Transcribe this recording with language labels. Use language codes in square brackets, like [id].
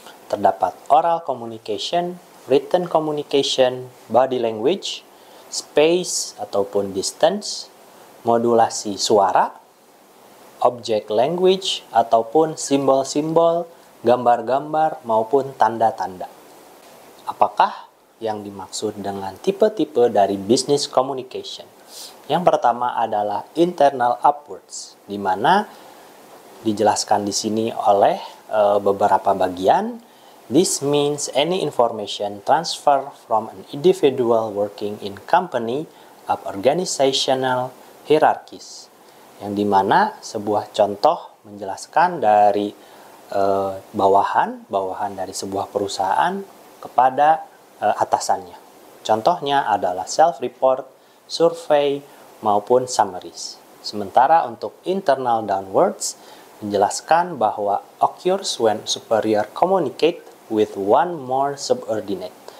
[id] Terdapat oral communication, written communication, body language, space ataupun distance, modulasi suara, object language ataupun simbol-simbol, gambar-gambar maupun tanda-tanda. Apakah yang dimaksud dengan tipe-tipe dari business communication? Yang pertama adalah internal upwards, di mana dijelaskan di sini oleh beberapa bagian. [en] This means any information transfer from an individual working in company up organizational hierarchies. [id] Yang dimana sebuah contoh menjelaskan dari bawahan dari sebuah perusahaan kepada atasannya. Contohnya adalah self-report, survey, maupun summaries. Sementara untuk internal downwards menjelaskan bahwa [en] occurs when superior communicate with one more subordinate.